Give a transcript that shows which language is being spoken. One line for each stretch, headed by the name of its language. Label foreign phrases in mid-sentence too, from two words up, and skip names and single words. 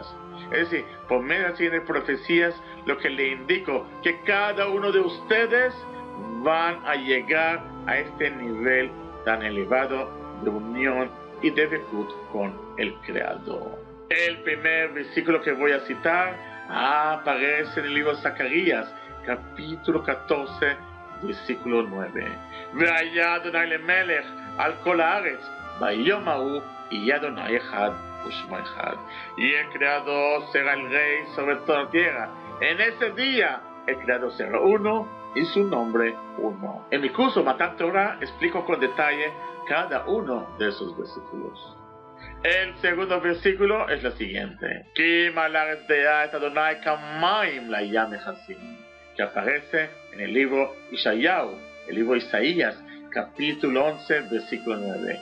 Spanish: Es decir, por medio de las siguientes profecías, lo que le indico, que cada uno de ustedes van a llegar a este nivel tan elevado de unión y de Bekut con el Creador. El primer versículo que voy a citar aparece en el libro de Zacarías, capítulo 14, versículo 9.
Hebrew: והיה אדני למלך על כל הארץ, ביום ההוא יהיה אדני אחד ושמו אחד.
Spanish: Y el Creador será el Rey sobre toda la tierra. En ese día, el Creador será uno y su nombre uno. En mi curso Matan Torah explico con detalle cada uno de esos versículos. El segundo versículo es lo siguiente: que aparece en el libro Ishayahu, el libro Isaías, capítulo 11, versículo 9.